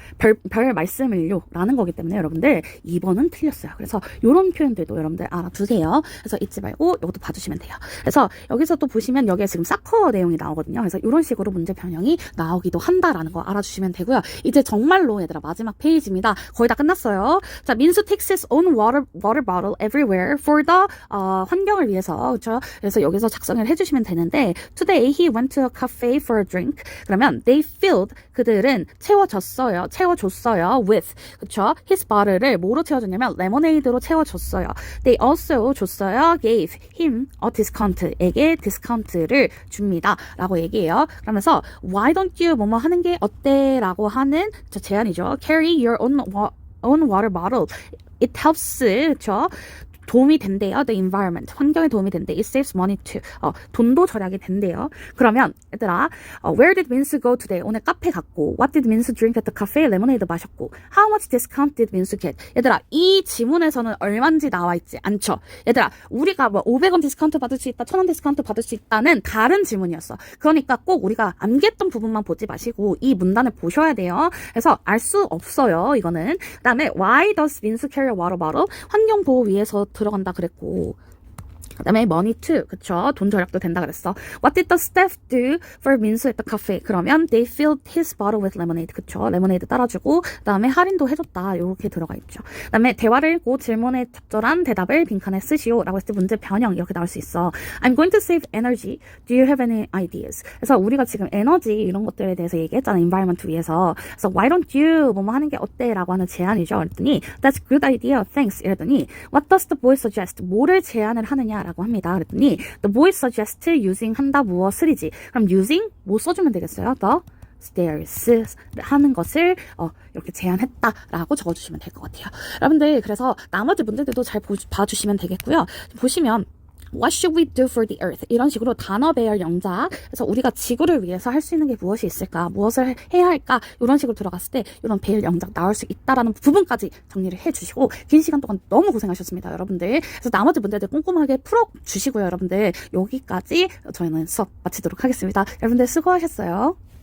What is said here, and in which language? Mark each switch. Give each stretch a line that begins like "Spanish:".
Korean: 별 말씀을요 라는 거기 때문에 여러분들 2번은 틀렸어요. 그래서 이런 표현들도 여러분들 알아두세요. 그래서 잊지 말고 이것도 봐주시면 돼요. 그래서 여기서 또 보시면 여기에 지금 사커 내용이 나오거든요. 그래서 이런 식으로 문제 변형이 나오기도 한다라는 거 알아주시면 되고요. 이제 정말로 얘들아 마지막 페이지입니다. 거의 다 끝났어요. 자, 민수 takes his own water bottle everywhere for the 환경을 위해서. 그렇죠? 그래서 여기서 작성을 해주시면 되는데
English: Today he went to a cafe for a drink.
Korean: 그러면 they filled 그들은 채워줬어요. with 그쵸? his bottle을 뭐로 채워줬냐면 lemonade로 채워줬어요. They also 줬어요.
English: gave him a discount.
Korean: 에게 디스카운트를 줍니다. 라고 얘기해요. 그러면서 why don't you 뭐뭐 하는 게 어때? 라고 하는 저 제안이죠.
English: Carry your own water bottle. It helps 그쵸? 도움이 된대요. The environment.
Korean: 환경에 도움이 된대. It saves money too. 돈도 절약이 된대요.
English: 그러면 얘들아 Where did Minsu go today?
Korean: 오늘 카페 갔고
English: What did Minsu drink at the cafe?
Korean: 레모네이드 마셨고 How much discount did Minsu get? 얘들아 이 지문에서는 얼마인지 나와 있지 않죠? 얘들아 우리가 뭐 500원 디스카운트 받을 수 있다 1000원 디스카운트 받을 수 있다는 다른 지문이었어. 그러니까 꼭 우리가 암기했던 부분만 보지 마시고 이 문단을 보셔야 돼요. 그래서 알 수 없어요. 이거는.
English: 그 다음에 Why does Minsu carry a water bottle?
Korean: 환경보호 위해서 들어간다 그랬고 그 다음에 money too. 그쵸? 돈 절약도 된다 그랬어.
English: What did the staff do for 민수 at the cafe? 그러면 they filled his bottle with lemonade.
Korean: 그쵸? 레모네이드 따라주고 그 다음에 할인도 해줬다. 이렇게 들어가 있죠. 그 다음에 대화를 읽고 질문에 적절한 대답을 빈칸에 쓰시오. 라고 했을 때 문제 변형 이렇게 나올 수 있어.
English: I'm going to save energy. Do you have any ideas?
Korean: 그래서 우리가 지금 에너지 이런 것들에 대해서 얘기했잖아. environment 위해서. 그래서 why don't you 뭐뭐 하는 게 어때? 라고 하는 제안이죠.
English: 그랬더니 that's a good idea. Thanks.
Korean: 이랬더니
English: what does the boy suggest?
Korean: 뭐를 제안을 하느냐? 라고 합니다.
English: 그랬더니 the boy suggests using 한다 무엇을이지.
Korean: 그럼 using 뭐 써주면 되겠어요? the stairs 하는 것을 이렇게 제안했다라고 적어주시면 될 것 같아요. 여러분들 그래서 나머지 문제들도 잘 봐주시면 되겠고요.
English: 보시면 What should we do for the earth?
Korean: 이런 식으로 단어 배열 영작. 그래서 우리가 지구를 위해서 할 수 있는 게 무엇이 있을까? 무엇을 해야 할까? 이런 식으로 들어갔을 때 이런 배열 영작 나올 수 있다라는 부분까지 정리를 해주시고 긴 시간 동안 너무 고생하셨습니다, 여러분들. 그래서 나머지 문제들 꼼꼼하게 풀어주시고요, 여러분들. 여기까지 저희는 수업 마치도록 하겠습니다. 여러분들 수고하셨어요.